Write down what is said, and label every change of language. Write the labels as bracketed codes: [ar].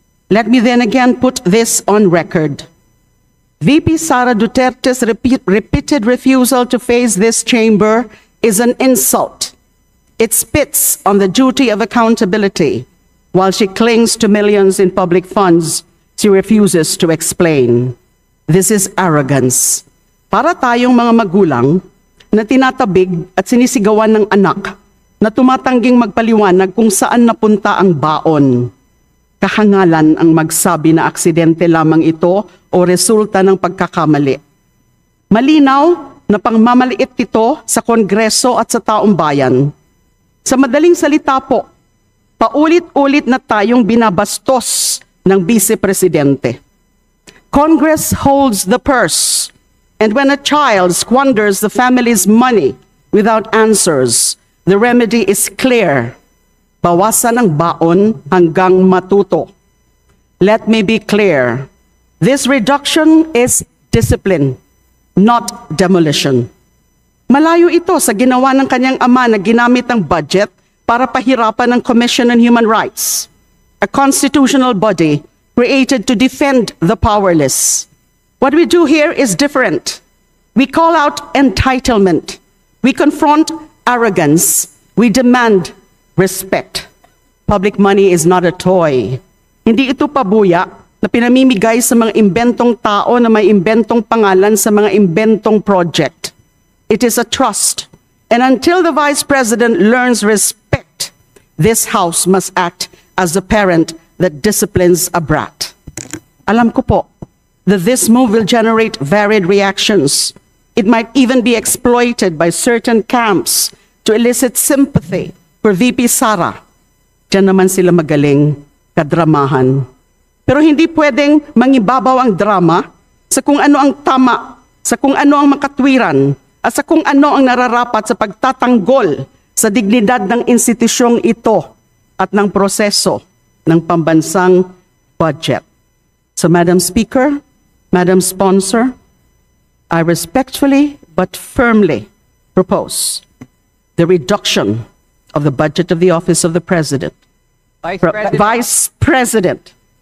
[en] Let me then again put this on record. VP Sara Duterte's repeated refusal to face this chamber is an insult. It spits on the duty of accountability. While she clings to millions in public funds, she refuses to explain. This is arrogance. [tl] Para tayong mga magulang na tinatabig at sinisigawan ng anak na tumatangging magpaliwanag kung saan napunta ang baon. Kahangalan ang magsabi na aksidente lamang ito o resulta ng pagkakamali. Malinaw na pangmamaliit ito sa Kongreso at sa taong bayan. Sa madaling salita po, paulit-ulit na tayong binabastos ng Vice Presidente. [en] Congress holds the purse. And when a child squanders the family's money without answers, the remedy is clear. [tl] Bawasan ang baon hanggang matuto. [en] Let me be clear. This reduction is discipline, not demolition. [tl] Malayo ito sa ginawa ng kanyang ama na ginamit ang budget para pahirapan ang Commission on Human Rights, [en] a constitutional body created to defend the powerless. What we do here is different. We call out entitlement. We confront arrogance. We demand respect. Public money is not a toy. [tl] Hindi ito pabuya na pinamimigay sa mga imbentong tao na may imbentong pangalan sa mga imbentong project. [en] It is a trust. And until the Vice President learns respect, this House must act as the parent that disciplines a brat. [tl] Alam ko po [en] that this move will generate varied reactions. It might even be exploited by certain camps to elicit sympathy for VP Sara. [tl] Diyan naman sila magaling, kadramahan. Pero hindi pwedeng mangibabaw ang drama sa kung ano ang tama, sa kung ano ang makatwiran, at sa kung ano ang nararapat sa pagtatanggol sa dignidad ng institusyong ito at ng proseso ng pambansang budget. [en] So, Madam Speaker, Madam Sponsor, I respectfully but firmly propose the reduction of the budget of the Office of the President. Vice President